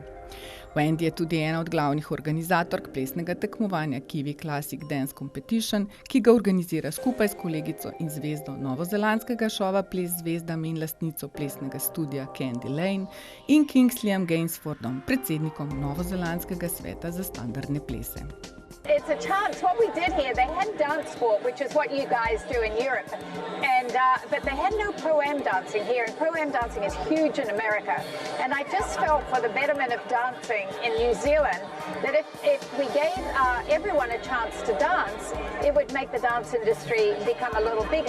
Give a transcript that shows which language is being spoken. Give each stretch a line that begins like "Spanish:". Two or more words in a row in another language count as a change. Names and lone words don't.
Slovenian: Wendy je tudi ena od glavnih organizatork plesnega tekmovanja Kiwi Classic Dance Competition, ki ga organizira skupaj s kolegico in zvezdo novozelandskega šova Ples z zvezdami in lastnico plesnega studia Candy Lane in Kingsleyem Gainsfordom, predsednikom novozelandskega sveta za standardne plese.
English: It's a chance. What we did here, they had dance sport, which is what you guys do in Europe, and but they had no pro-am dancing here, and pro-am dancing is huge in America. And I just felt for the betterment of dancing in New Zealand that if we gave everyone a chance to dance, it would make the dance industry become a little bigger.